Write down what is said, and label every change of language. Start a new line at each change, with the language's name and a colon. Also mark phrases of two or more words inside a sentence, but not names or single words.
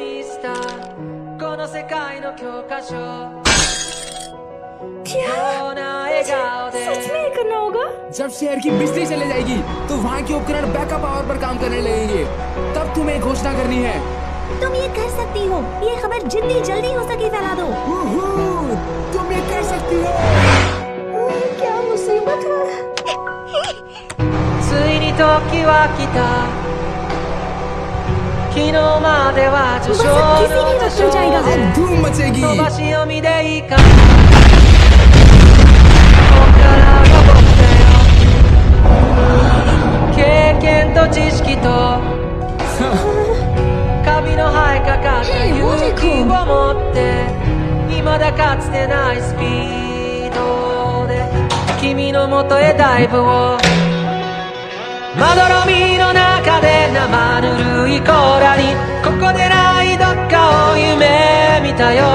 Hindi: सच में करना होगा? जब शहर की बिजली चले जाएगी तो वहाँ के उपकरण बैकअप पावर पर काम करने लगेंगे। तब तुम्हें घोषणा करनी है। तुम ये कर सकती हो। ये खबर जितनी जल्दी हो सके फैला दो। तुम ये कर सकती हो। क्या मुसीबत है।
Japanese: ついに時は来た。昨日までは序章の序章飛ばし読みでいいか。経験と知識とカビの生えかかった勇気を持って未だかつてないスピードで君のもとへダイブをまどろみの中で生ぬるい甲羅にここでないどっかを夢見たよ。